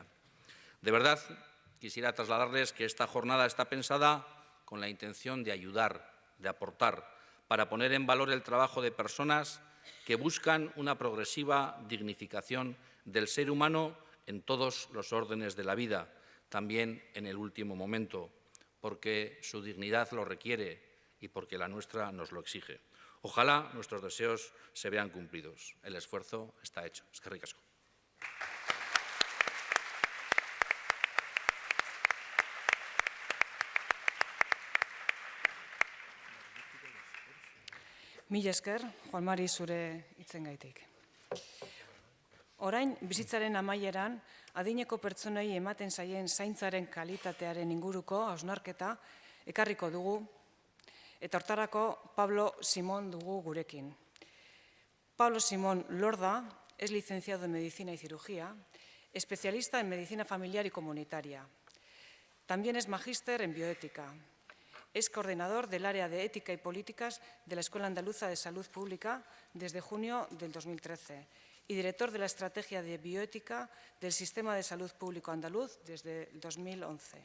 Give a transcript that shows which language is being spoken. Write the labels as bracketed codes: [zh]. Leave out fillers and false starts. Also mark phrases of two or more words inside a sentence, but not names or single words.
[es] De verdad, quisiera trasladarles que esta jornada está pensada con la intención de ayudar, de aportar, para poner en valor el trabajo de personas que buscan una progresiva dignificación del ser humano en todos los órdenes de la vida, también en el último momento, porque su dignidad lo requiere y porque la nuestra nos lo exige. Ojalá nuestros deseos se vean cumplidos. El esfuerzo está hecho. [eu] Eskerrik asko. Mila esker, Juan Mari, zure hitzengaitik. Orain, bizitzaren amaieran, adineko pertsonei ematen zaien zaintzaren kalitatearen inguruko hausnarketa ekarriko dugu, eta hortarako Pablo Simón dugu gurekin. [es] Pablo Simón Lorda es licenciado en Medicina y Cirugía, especialista en Medicina Familiar y Comunitaria. También es magíster en Bioética. Es coordinador del área de Ética y Políticas de la Escuela Andaluza de Salud Pública desde junio del 2013 y director de la Estrategia de Bioética del Sistema de Salud Público Andaluz desde el 2011.